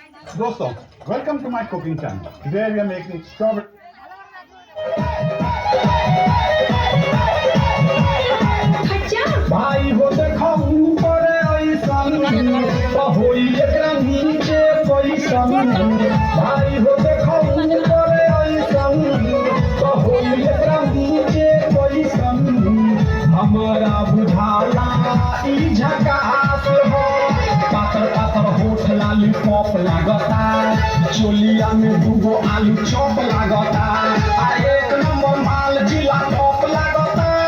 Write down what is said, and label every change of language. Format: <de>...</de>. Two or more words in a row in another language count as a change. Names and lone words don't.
<en>Dosto, welcome to my cooking channel. Today we are making strawberry.</en> <bho>भाई हो देखो ऊपर ऐसन तो होई एकरा नीचे कैसन भाई हो देखो ऊपर ऐसन तो होई एकरा नीचे कैसन हमारा बुझाला ई झकास हो पातर पातर होठ लाली पॉप लागता चोलिया में दूगो आलू चॉप लागता आ एक नंबर माल जिला टॉप लागता</bho>